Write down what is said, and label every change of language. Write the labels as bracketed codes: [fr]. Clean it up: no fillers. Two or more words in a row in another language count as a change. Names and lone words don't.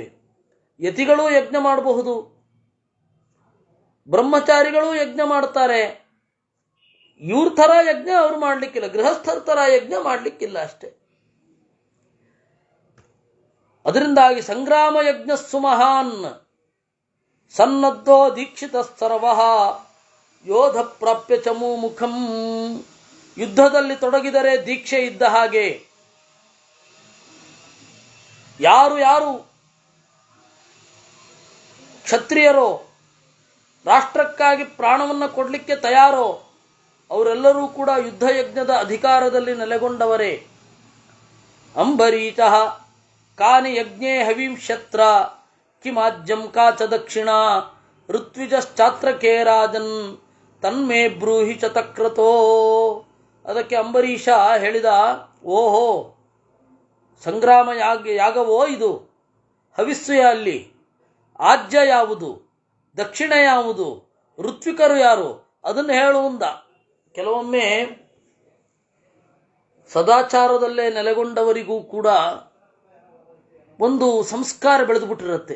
[kn] ಯತಿಗಳೂ ಯಜ್ಞ ಮಾಡಬಹುದು, ಬ್ರಹ್ಮಚಾರಿಗಳೂ ಯಜ್ಞ ಮಾಡ್ತಾರೆ. ಇವ್ರ ಥರ ಯಜ್ಞ ಅವ್ರು ಮಾಡಲಿಕ್ಕಿಲ್ಲ, ಗೃಹಸ್ಥರ ಥರ ಯಜ್ಞ ಮಾಡಲಿಕ್ಕಿಲ್ಲ ಅಷ್ಟೇ. [sa] ಅದರಿಂದಾಗಿ ಸಂಗ್ರಾಮ ಯಜ್ಞಸ್ಸು ಮಹಾನ್ ಸನ್ನದ್ಧೋ ದೀಕ್ಷಿತ ಸರ್ವಃ ಯೋಧ ಪ್ರಾಪ್ಯ ಚಮೂ ಮುಖಂ. [kn] ಯುದ್ಧದಲ್ಲಿ ತೊಡಗಿದರೆ ದೀಕ್ಷೆ ಇದ್ದ ಹಾಗೆ. ಯಾರು ಕ್ಷತ್ರಿಯರೋ, ರಾಷ್ಟ್ರಕ್ಕಾಗಿ ಪ್ರಾಣವನ್ನು ಕೊಡಲಿಕ್ಕೆ ತಯಾರೋ, ಅವರೆಲ್ಲರೂ ಕೂಡ ಯುದ್ಧ ಯಜ್ಞದ ಅಧಿಕಾರದಲ್ಲಿ ನೆಲೆಗೊಂಡವರೇ. [sa] ಅಂಬರೀಚ ಕಾನಿ ಯಜ್ಞೇ ಹವಿಂಶತ್ರ ಕಿಮಾಜ್ಯಂ ಕಾಚ ದಕ್ಷಿಣ ಋತ್ವಿಜಶ್ಚಾತ್ರಕೇ ರಾಜನ್ ತನ್ಮೇ ಬ್ರೂಹಿ ಚತಕ್ರತೋ. [kn] ಅದಕ್ಕೆ ಅಂಬರೀಷ ಹೇಳಿದ, ಓಹೋ, ಸಂಗ್ರಾಮ ಯಾಗವೋ ಇದು? ಹವಿಸ್ಸು ಅಲ್ಲಿ? ಆಜ್ಯ ಯಾವುದು? ದಕ್ಷಿಣ ಯಾವುದು? ಋತ್ವಿಕರು ಯಾರು? ಅದನ್ನು ಹೇಳುವಂದ. ಕೆಲವೊಮ್ಮೆ ಸದಾಚಾರದಲ್ಲೇ ನೆಲೆಗೊಂಡವರಿಗೂ ಕೂಡ ಒಂದು ಸಂಸ್ಕಾರ ಬೆಳೆದುಬಿಟ್ಟಿರುತ್ತೆ.